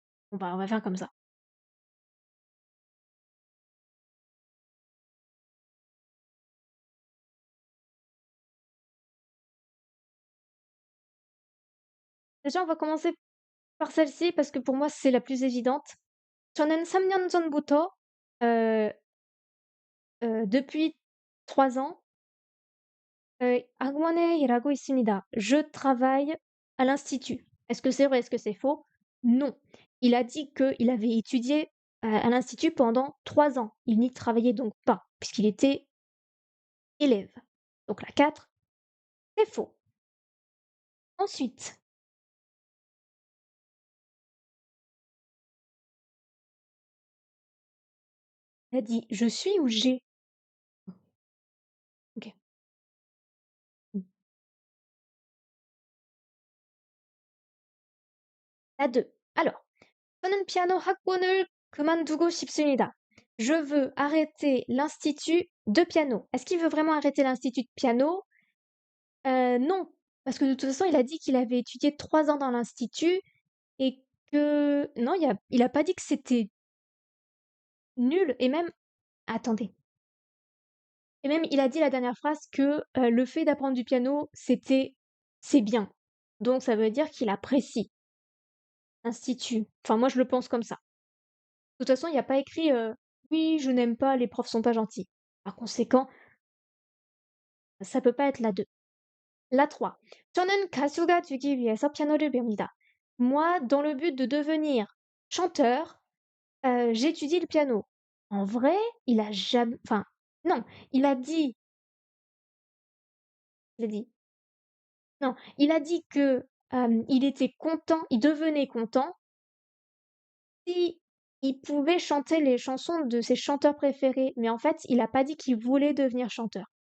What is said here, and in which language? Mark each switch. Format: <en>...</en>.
<fr>Bon bah, on va faire comme ça. Déjà, on va commencer par celle-ci parce que pour moi, c'est la plus évidente.</fr> <ko>저는 3년 전부터</ko> <fr>heu depuis 3 ans</fr> <ko>학원에 일하고 있습니다.</ko> <fr>Je travaille à l'institut. Est-ce que c'est vrai? Est-ce que c'est faux? Non. Il a dit qu'il avait étudié à l'institut pendant 3 ans. Il n'y travaillait donc pas, puisqu'il était élève. Donc la 4, c'est faux. Ensuite, il a dit: «Je suis» ou «j'ai»? OK. Mmh. La 2. Alors,</fr> <ko>저는 피아노 학원을 그만두고 싶습니다.</ko> <fr>Je veux arrêter l'institut de piano. Est-ce qu'il veut vraiment arrêter l'institut de piano? Non, parce que de toute façon, il a dit qu'il avait étudié 3 ans dans l'institut et que non, il a pas dit que c'était nul et même attendez, et même il a dit la dernière phrase que, le fait d'apprendre du piano, c'est bien. Donc ça veut dire qu'il apprécie l'institut. Enfin moi je le pense comme ça. De toute façon, il y a pas écrit, «Oui, je n'aime pas, les profs sont pas gentils». Par conséquent, ça peut pas être la 2. La 3.</fr> <ko>저는 가수가 되기 위해서 피아노를 배웁니다.</ko> <fr>Moi, dans le but de devenir chanteur, j'étudie le piano. En vrai, il a jamais, enfin, non, il a dit il a dit non, il a dit que, il était content, il devenait content si il pouvait chanter les chansons de ses chanteurs préférés, mais en fait, il a pas dit qu'il voulait devenir chanteur.</fr>